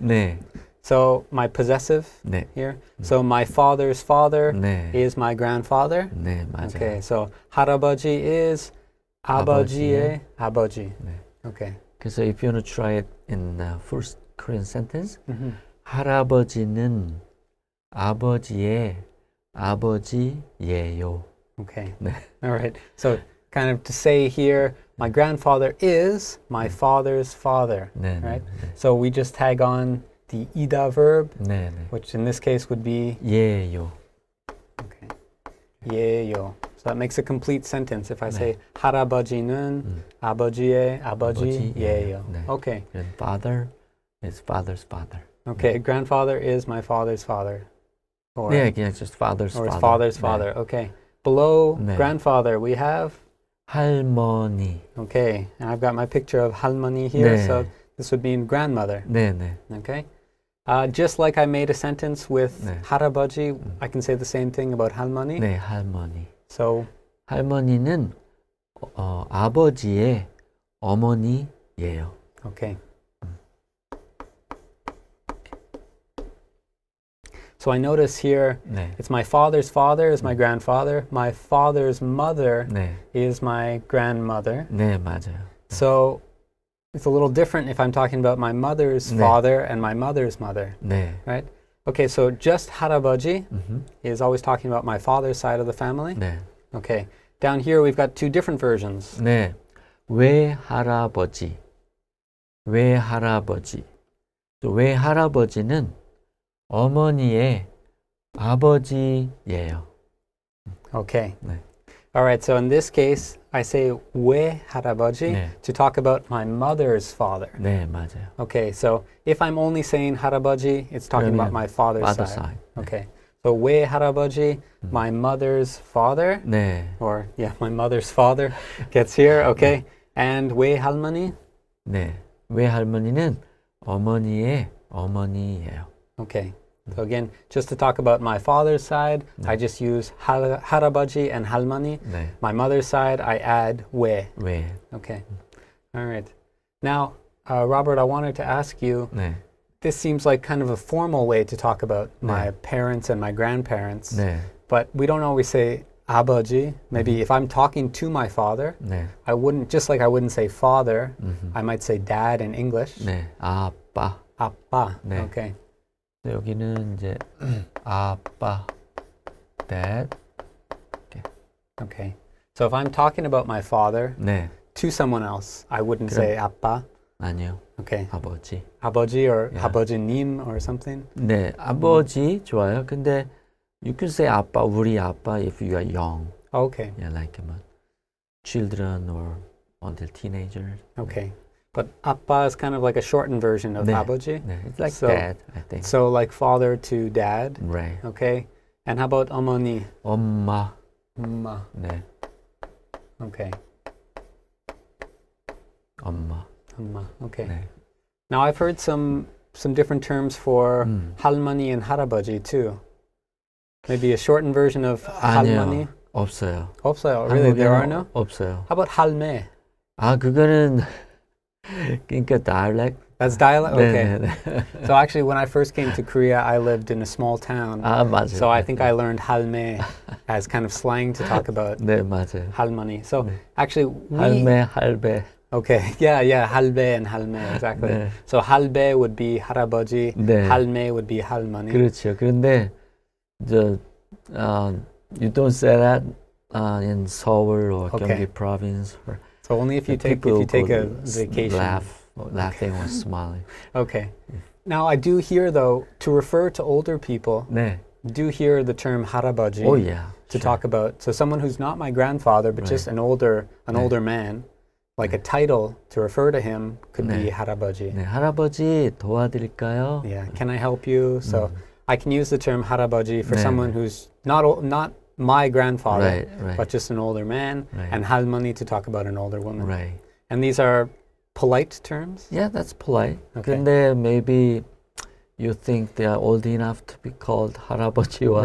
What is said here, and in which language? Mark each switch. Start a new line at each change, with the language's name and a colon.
Korean: 네.
English: So my possessive
Korean: 네.
English: here. So my father's father
Korean: 네.
English: is my grandfather.
Korean: 네, 맞아요.
English: Okay, so 할아버지 is
Korean: 아버지의 아버지. 네.
English: Okay. 그래서 if you want to try it in the first Korean sentence, Mm-hmm.
Korean: 할아버지는 아버지의 아버지예요.
English: Okay.
Korean: 네.
English: All right. So kind of to say here, my grandfather is my father's father.
Korean: 네,
English: Right?
Korean: 네,
English: So we just tag on the ida verb,
Korean: 네, 네.
English: which in this case would be
Korean: 예요.
English: okay. 예요. So that makes a complete sentence if I
Korean: 네. say 할아버지는 아버지의 아버지예요. 네.
English: Okay. And father is father's father. Okay. Grandfather is my father's father. Or, 네, 그냥 just father's or his father. father's
Korean: 네.
English: father. Okay. Below
Korean: 네.
English: grandfather we have
Korean: 할머니.
English: okay, and I've got my picture of 할머니 here,
Korean: 네.
English: so this would mean grandmother.
Korean: 네, 네.
English: Okay. Just like I made a sentence with
Korean: 네.
English: 할아버지, I can say the same thing about 할머니.
Korean: 네, 할머니.
English: So
Korean: 할머니는 아버지의 어머니예요.
English: okay. So I notice here
Korean: 네.
English: it's my father's father is my grandfather. My father's mother
Korean: 네.
English: is my grandmother.
Korean: 네, 맞아요.
English: So it's a little different if I'm talking about my mother's
Korean: 네.
English: father and my mother's mother,
Korean: 네.
English: right? Okay, so just 할아버지 is always talking about my father's side of the family.
Korean: 네.
English: Okay, down here we've got two different versions.
Korean: 네. 외할아버지. 외할아버지. 또 외할아버지는 어머니의 아버지예요.
English: Okay.
Korean: 네.
English: All right, so in this case, I say 외할아버지
Korean: 네.
English: to talk about my mother's father.
Korean: 네, 맞아요.
English: Okay, so if I'm only saying 할아버지, it's talking about
Korean: 그러면
English: my father's father side. side. 네. Okay, so 외할아버지, my mother's father,
Korean: 네.
English: or yeah, my mother's father gets here, okay? And 외할머니?
Korean: 네. 외할머니는 어머니의 어머니예요.
English: Okay. So again, just to talk about my father's side, I just use 할아버지 and 할머니.
Korean: 네.
English: My mother's side, I add 외.
Korean: 왜?
English: Okay. All right. Now, Robert, I wanted to ask you,
Korean: 네.
English: this seems like kind of a formal way to talk about my parents and my grandparents,
Korean: 네.
English: but we don't always say 아버지. Maybe if I'm talking to my father,
Korean: 네.
English: I wouldn't, just like I wouldn't say father, I might say dad in English.
Korean: 네. 아빠. 아빠. 네.
English: Okay.
Korean: 여기는 이제 아빠, dad.
English: Okay. So if I'm talking about my father
Korean: 네.
English: to someone else, I wouldn't say 아빠.
Korean: 아니요.
English: Okay.
Korean: 아버지. 아버지 or
English: Yeah. 아버지님 or something.
Korean: 네. 아버지 좋아요.
English: 근데 you can say 아빠, 우리 아빠 if you are young. Okay. Yeah, like children or until teenagers. Okay. But 아빠 is kind of like a shortened version of 네.
Korean: 아버지.
English: 네. It's like So- dad, I think. So like father to dad. Right. Okay. And how about 어머니?
Korean: 엄마. 엄마. 네.
English: Okay.
Korean: 엄마. 엄마. Okay. 네.
English: Now I've heard some different terms for 할머니 and 할아버지 too. Maybe a shortened version of 할머니.
Korean: 아니요. 없어요.
English: 없어요. Really, there are
Korean: 한국에는
English: no?
Korean: 없어요.
English: How about 할매?
Korean: 아, 그거는 그러니까 dialect.
English: That's dialect? Okay.
Korean: 네네네.
English: So actually, when I first came to Korea, I lived in a small town.
Korean: 아, 맞아요.
English: So I think I learned 할매 as kind of slang to talk about
Korean: 네, 맞아요. 할머니. So 네.
English: actually,
Korean: 할매, 할배.
English: Okay, yeah, 할배 and 할매, exactly.
Korean: 네.
English: So 할배 would be 할아버지,
Korean: 네. 할매 would be 할머니. 그렇죠.
English: 그런데 you don't say that in Seoul or Okay. Gyeonggi province. Or So only if you take a vacation. laughing or smiling. Okay. Now I do hear though to refer to older people.
Korean: 네.
English: Do hear the term 할아버지 Oh yeah. to sure. talk about. So someone who's not my grandfather, but just an older man, like a title to refer to him could be 할아버지.
Korean: 네, 할아버지 도와드릴까요?
English: Yeah. Can I help you? So I can use the term 할아버지 for
Korean: 네.
English: someone who's not my grandfather, Right. but just an older man, Right. and 할머니 to talk about an older woman. Right. And these are polite terms? Yeah, that's polite. Okay. 근데 maybe you think they are old enough to be called 할아버지 or